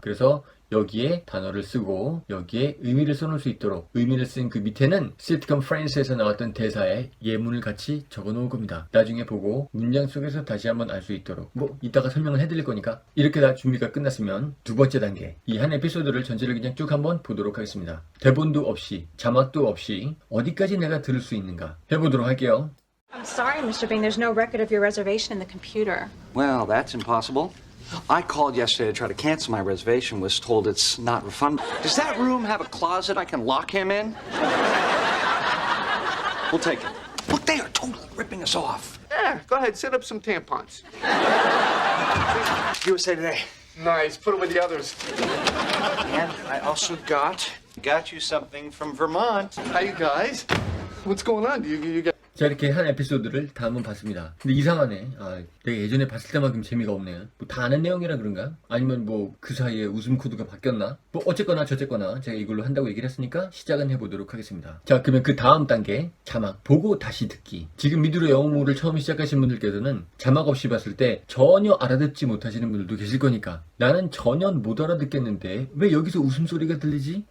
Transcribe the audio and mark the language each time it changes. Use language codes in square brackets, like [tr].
[ko] 그래서 여기에 단어를 쓰고 여기에 의미를 써놓을 수 있도록, 의미를 쓴 그 밑에는 시트콤 프렌즈에서 나왔던 대사의 예문을 같이 적어 놓을 겁니다. 나중에 보고 문장 속에서 다시 한번 알 수 있도록, 뭐 이따가 설명을 해드릴 거니까. 이렇게 다 준비가 끝났으면 두 번째 단계, 이 한 에피소드를 전체를 그냥 쭉 한번 보도록 하겠습니다. 대본도 없이 자막도 없이 어디까지 내가 들을 수 있는가 해보도록 할게요. [en] I'm sorry, Mr. Bing, there's no record of your reservation in the computer. Well, that's impossible. I called yesterday to try to cancel my reservation, was told it's not refundable. Does that room have a closet I can lock him in? We'll take it. Look, they are totally ripping us off. Yeah, go ahead, set up some tampons. USA Today. Nice. Put it with the others. And I also got you something from Vermont. Hi, you guys. What's going on? You got... [ko] 자, 이렇게 한 에피소드를 다 한번 봤습니다. 근데 이상하네. 내가 예전에 봤을 때만큼 재미가 없네요. 뭐 다 아는 내용이라 그런가? 아니면 뭐 그 사이에 웃음 코드가 바뀌었나? 뭐 어쨌거나 저쨌거나 제가 이걸로 한다고 얘기를 했으니까 시작은 해보도록 하겠습니다. 자, 그러면 그 다음 단계 자막 보고 다시 듣기. 지금 미드로 영어를 처음 시작하신 분들께서는 자막 없이 봤을 때 전혀 알아듣지 못하시는 분들도 계실 거니까 나는 전혀 못 알아듣겠는데 왜 여기서 웃음소리가 들리지?